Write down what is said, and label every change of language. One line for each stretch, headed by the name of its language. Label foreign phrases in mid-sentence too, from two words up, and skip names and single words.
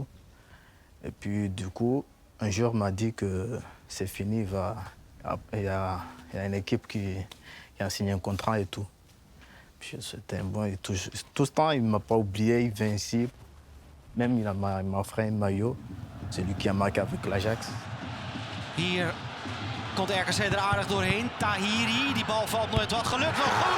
French: Et puis du coup, un jour m'a dit que c'est fini, il y a une équipe qui a signé un contrat et tout. C'était bon et tout ce temps, il ne m'a pas oublié, il vient ici. Même il m'a offert un maillot, c'est lui qui a marqué avec l'Ajax.
Dutch: Hier komt RKC er aardig doorheen. Tahiri, die bal valt nooit wat. Gelukt wel goed.